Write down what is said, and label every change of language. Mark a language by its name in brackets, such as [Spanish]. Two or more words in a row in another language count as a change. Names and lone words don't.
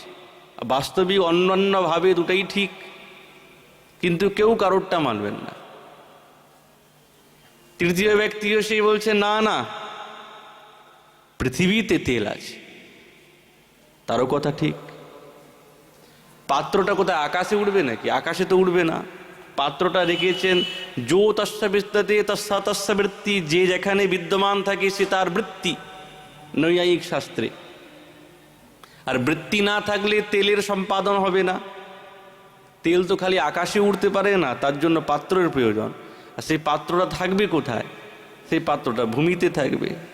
[Bangla] বাস্তবিক অন্যান্যভাবে দুটাই ঠিক, কিন্তু কেউ কারোরটা মানবেন না। তৃতীয় ব্যক্তিও সেই বলছে না না, পৃথিবীতে তেল আছে, তারও কথা ঠিক। পাত্রটা কোথায়, আকাশে উঠবে নাকি? আকাশে তো উঠবে না। পাত্রটা রেখেছেন [Sanskrit] যো তস্য বিদ্যতে তস্য তস্য বৃত্তি, [Bangla] যে যেখানে বিদ্যমান থাকে সে তার বৃত্তি, নৈয়ায়িক শাস্ত্রে। আর বৃত্তি না থাকলে তেলের সম্পাদন হবে না। তেল তো খালি আকাশে উঠতে পারে না, তার জন্য পাত্রের প্রয়োজন। আর সেই পাত্রটা থাকবে কোথায়? সেই পাত্রটা ভূমিতে থাকবে।